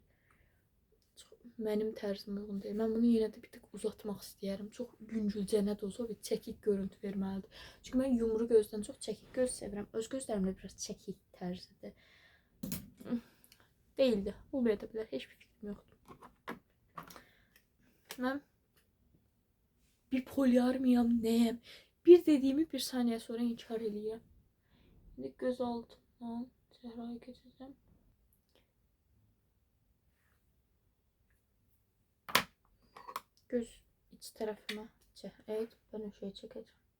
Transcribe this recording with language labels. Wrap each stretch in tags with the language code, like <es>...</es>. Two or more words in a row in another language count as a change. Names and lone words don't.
<az>Mənim tərzimə uyğun deyil. Mən bunu yenə də bir tık uzatmaq istəyərəm. Çox yüngülcənə də olsa bir çəkik görüntü verməlidir. Çünki mən yumru gözdən çox çəkik göz sevirəm. Öz gözlərimdə biraz çəkik tərzidir. Değildi. Olmaya da bilər. Heç bir fikrim yoxdur. Mən bipolar mıyam, nəyəm?</az> <tr>Bir dediğimi bir saniye sonra</tr> <az>inkar eləyirəm. Şimdi göz altından çəhraya keçəcəm.</az> <tr>Göz iç tarafıma evet ben o şeyi çekeceğim.</tr>